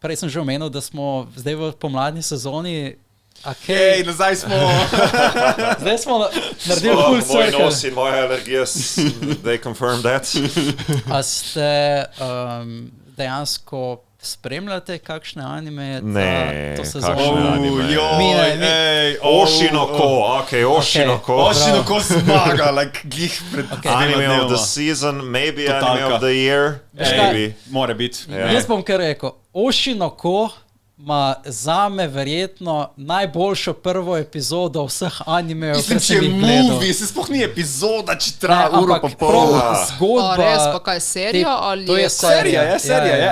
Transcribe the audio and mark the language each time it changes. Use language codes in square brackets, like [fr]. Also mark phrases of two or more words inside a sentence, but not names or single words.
[sl] prej sem že omenil, da smo zdaj v pomladni sezoni. Hej, nazaj smo. Zdaj smo naredili [en] full circle. [sl] Moj nos in moja alergija, [en] they confirm that. [sl] A ste dejansko spremljate kakšne anime? Ne, to kakšne sezono? anime. Oshinoko, Oshinoko zmaga, like glih pred [en] Anime of the season, maybe anime of the year, maybe. [sl] Mora biti. Jaz bom kar rekel, Oshinoko ima zame verjetno najboljšo prvo epizodo vseh animejev, Mislim, kar če sem je jih gledal. movie, se sploh ni epizoda, če traja uro pa pol. Zgodba... Res pa kaj, serija ali To je Serija je,